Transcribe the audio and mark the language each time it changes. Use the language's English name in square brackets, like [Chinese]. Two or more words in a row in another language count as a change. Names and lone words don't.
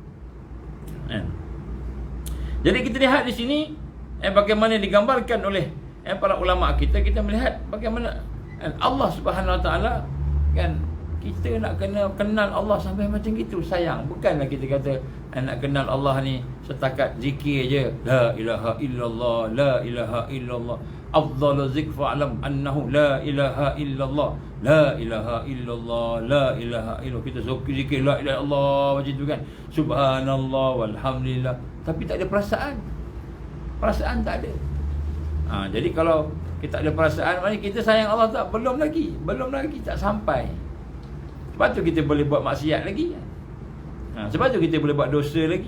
[Malay] Jadi kita lihat di sini bagaimana digambarkan oleh para ulama kita melihat bagaimana [Arabic] الله سبحانه وتعالى [Malay] kan, kita nak kenal Allah sampai macam gitu sayang. Bukanlah kita kata nak kenal Allah ni setakat zikir je, [Arabic] لا إله إلا الله، لا إله إلا الله، أفضل الذكر فاعلم أنه لا إله إلا الله، لا إله إلا الله، لا إله إلا الله. [Malay] Kita zikir [Arabic] لا إله إلا الله [Malay] macam tu kan, [Arabic] سبحان الله والحمد لله, [Malay] tapi tak ada perasaan. Perasaan tak ada. Jadi kalau kita ada perasaan, maknanya kita sayang Allah tak? Belum lagi, tak sampai. Sebab tu kita boleh buat maksiat lagi. Sebab tu kita boleh buat dosa lagi.